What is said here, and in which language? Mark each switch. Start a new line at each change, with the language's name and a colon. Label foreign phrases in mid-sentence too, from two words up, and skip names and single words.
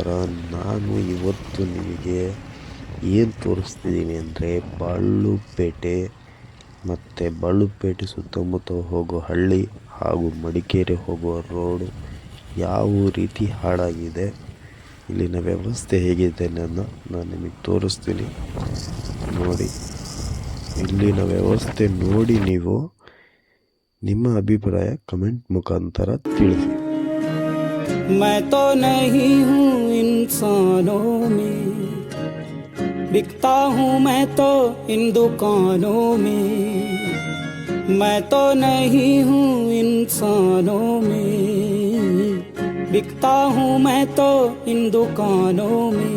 Kannada: ನಾನು ಇವತ್ತು ನಿಮಗೆ ಏನು ತೋರಿಸ್ತಿದ್ದೀನಿ ಅಂದರೆ ಬಾಳುಪೇಟೆ ಮತ್ತು ಬಾಳುಪೇಟೆ ಸುತ್ತಮುತ್ತ ಹೋಗೋ ಹಳ್ಳಿ ಹಾಗೂ ಮಡಿಕೇರಿ ಹೋಗುವ ರೋಡು ಯಾವ ರೀತಿ ಹಾಳಾಗಿದೆ, ಇಲ್ಲಿನ ವ್ಯವಸ್ಥೆ ಹೇಗಿದೆ ಅನ್ನೋದನ್ನ ನಾನು ನಿಮಗೆ ತೋರಿಸ್ತೀನಿ. ನೋಡಿ, ಇಲ್ಲಿನ ವ್ಯವಸ್ಥೆ ನೋಡಿ ನೀವು ನಿಮ್ಮ ಅಭಿಪ್ರಾಯ ಕಮೆಂಟ್ ಮುಖಾಂತರ ತಿಳಿಸಿ.
Hindi: मैं तो नहीं हूँ इंसानों में, बिकता हूँ मैं तो इन दुकानों में। मैं तो नहीं हूँ इंसानों में, बिकता हूँ मैं तो इन दुकानों में।